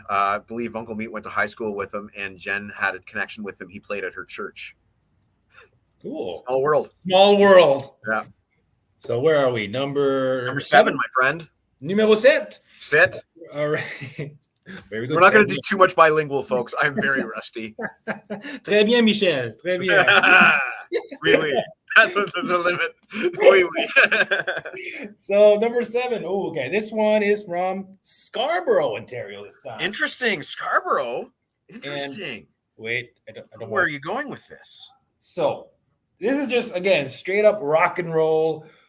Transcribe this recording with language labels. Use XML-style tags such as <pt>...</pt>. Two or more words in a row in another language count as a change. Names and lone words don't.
<en>I believe Uncle Meat went to high school with him, and Jen had a connection with him. He played at her church. Cool. Small world. Small world. Yeah. So where are we? Number 7, my friend.</en> <fr>Numéro 7.</fr> <en>Set. All right. Very good. We're not going to do too much bilingual, folks. I'm very rusty.</en> <fr>Très bien, Michel. Très bien.</fr> <en>Really? That's the limit.</en> <fr>Oui, oui.</fr> <en>So number 7. Oh, okay. This one is from Scarborough, Ontario this time. Interesting. Scarborough. Interesting. And wait, I don't. Where are you going with this? So this is just, again, straight up rock and roll.</en>